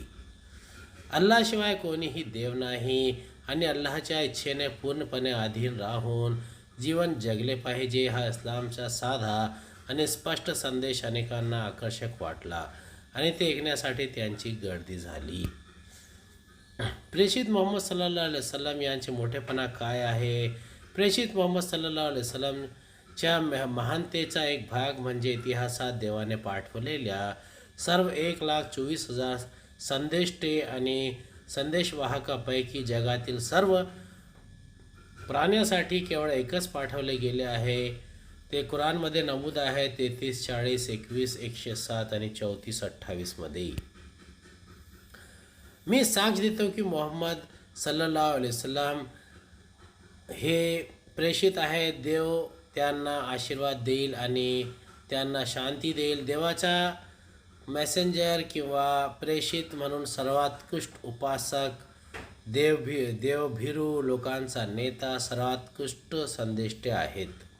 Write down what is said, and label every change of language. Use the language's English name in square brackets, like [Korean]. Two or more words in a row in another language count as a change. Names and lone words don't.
[Marathi] अल्लाशिवाय कोणीही देव नाही आणि अल्लाहच्या इच्छेने पूर्णपणे अधीन राहून जीवन जगले पाहिजे, हा इस्लामचा साधा आणि स्पष्ट संदेश अनेकांना आकर्षक वाटला आणि ते ऐकण्यासाठी त्यांची गर्दी झाली. प्रेषित मोहम्मद [Arabic] صلى الله عليه وسلم [Marathi] यांचे मोठेपणा काय आहे? प्रेषित मोहम्मद [Arabic] صلى الله عليه وسلمच्या [Marathi] महानतेचा एक भाग म्हणजे इतिहासात देवाने पाठवलेल्या सर्व 1,24,000 संदेष्टे आणि संदेशवाहकापैकी जगातील सर्व प्राण्यांसाठी केवळ एकच पाठवले गेले आहे. ते कुराणमध्ये नमूद आहे, 33, 40, 21, 107 आणि 34, 28 मध्ये. मी साक्ष देतो की मोहम्मद [Arabic] صلى الله عليه وسلم [Marathi] हे प्रेषित आहेत. देव त्यांना आशीर्वाद देईल आणि त्यांना शांती देईल. देवाचा मेसेंजर किंवा प्रेषित म्हणून सर्वोत्कृष्ट उपासक, देवभीरू लोकांचा नेता, सर्वोत्कृष्ट संदेष्टे आहेत.